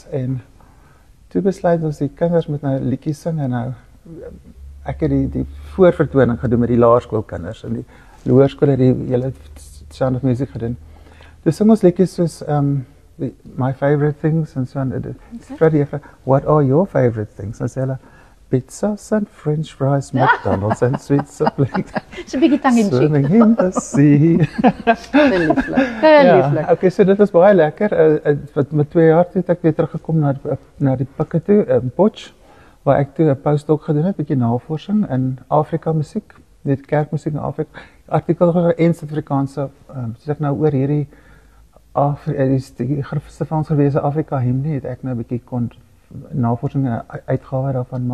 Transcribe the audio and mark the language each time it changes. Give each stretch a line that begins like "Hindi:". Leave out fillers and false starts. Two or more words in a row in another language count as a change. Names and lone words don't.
Afrikaans: En toe besluit ons die kinders moet nou liedjies sing, en nou ek het die voorvertoning gedoen met die laerskoolkinders, en die hoërskool het die hele Sound of Music gedoen. Toe sing ons liedjies soos My Favorite Things en so, en Freddie,
English: what are your favorite things?
Afrikaans: En sê hulle,
English: pizzas and french fries, McDonald's and sweet supplement.
Afrikaans: So 'n bietjie tang en cheek.
English: Swimming in the sea.
Afrikaans: Baie lieflik. Baie lieflik. Okay, so dit was baie lekker. Wat met 2 jaar toe het ek weer teruggekom na die Pikke toe, in Potch, waar ek toe 'n postdoc gedoen het, 'n bietjie navorsing in Afrika musiek, net kerkmusiek in Afrika. Artikel in Suid-Afrikaanse, soos ek nou oor hierdie die Frans gewese Afrika hymne het ek nou 'n bietjie kon navorsing en uitgawe daarvan maak.